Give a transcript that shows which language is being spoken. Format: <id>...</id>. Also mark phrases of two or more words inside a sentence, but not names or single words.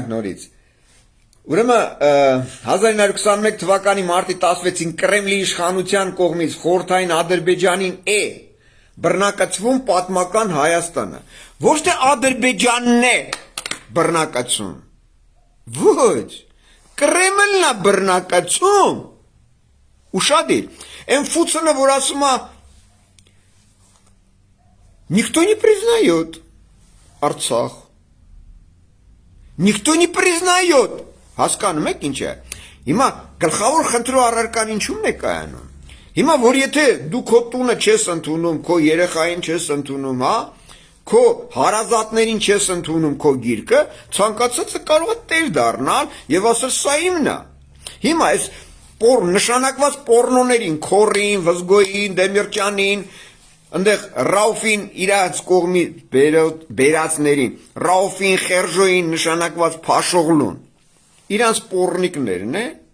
<hy>նորից, ուրեմն 1921 թվականի մարտի 16-ին Կրեմլի իշխանության կողմից խորհրդային Ադրբեջանին է բռնակցվում պատմական Հայաստանը, ոչ թե Ադրբեջանն է բռնակացում, ոչ, Կրեմլն է բռնակացում, ուշադիր, այն ֆուցոնը, որ ասում է,</hy> <ru>Никто не признает Արցախ, Никто не признает,</ru> <hy>հասկանում եք ինչ է, հիմա գլխավոր խնդրու առարկան ինչու՞մն է կայանում, հիմա որ եթե դու քո տունը չես ընդունում, քո երեխային չես ընդունում, քո հարազատներին չես ընդունում քո գիրկը, ցանկացածը կարող է տեր դառնալ եւ ասել սա իմն է, հիմա այս նշանակված պոռնոներին, Քորին, Վզգոյին, Դեմիրճյանին, Ընդեղ Ռաուֆին իրաց կողմի բերածներին, Ռաուֆին, Խերժոյին նշանակված Փաշօղլուն, իրանց պոռնիկներն է,</hy>